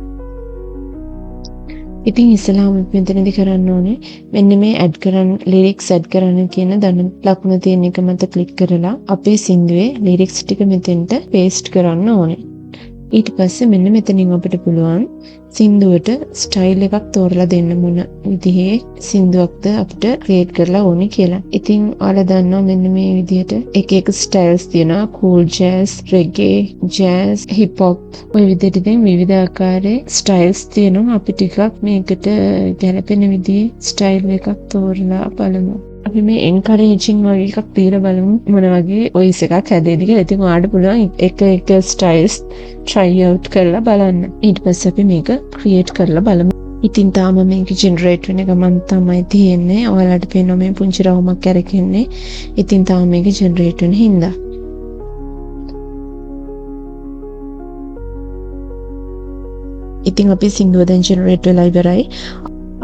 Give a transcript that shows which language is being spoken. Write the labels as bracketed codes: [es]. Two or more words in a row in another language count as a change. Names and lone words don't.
[si] ඉතින් ඉස්සෙල්ලාම මෙතනදී කරන්න ඕනේ මෙන්න මේ add කරන්න [en] lyrics add [si] කරන්න කියන ධන ලකුණ තියෙන එක මත click කරලා අපේ සින්දුවේ lyrics ටික මෙතෙන්ට paste කරන්න ඕනේ. ඊට පස්සේ මෙන්න මෙතනින් අපිට පුළුවන් සින්දුවට ස්ටයිල් එකක් තෝරලා දෙන්න මොන විදිහේ සින්දුවක්ද අපිට ක්‍රියේට් කරලා ඕනේ කියලා. ඉතින් ඔයාලා දන්නවා මෙන්න මේ විදිහට එක එක ස්ටයිල්ස් තියෙනවා. [en] cool jazz, reggae, jazz, hip hop [si] ඔය විදිහට ඉතින් විවිධ ආකාරයේ ස්ටයිල්ස් තියෙනවා. අපි ටිකක් මේකට ගැලපෙන විදිහේ ස්ටයිල් එකක් තෝරලා බලමු. අපි මේ encouraging වගේ එකක් දීලා බලමු මොන වගේ voice එකක් හැදෙයිද කියලා. ඉතින් ඔයාලට පුළුවන් එක [en] styles try out [si] කරලා බලන්න. ඊට පස්සේ අපි මේක create කරලා බලමු. ඉතින් තාම මේක generate වෙන ගමන් තමයි තියෙන්නේ. ඔයාලට පේනවා මේ පුංචි රවුමක් කරකෙන්නේ. ඉතින් තාම මේක generate වෙන හින්දා. ඉතින් අපි සින්දුව දැන් generate වෙලා ඉවරයි.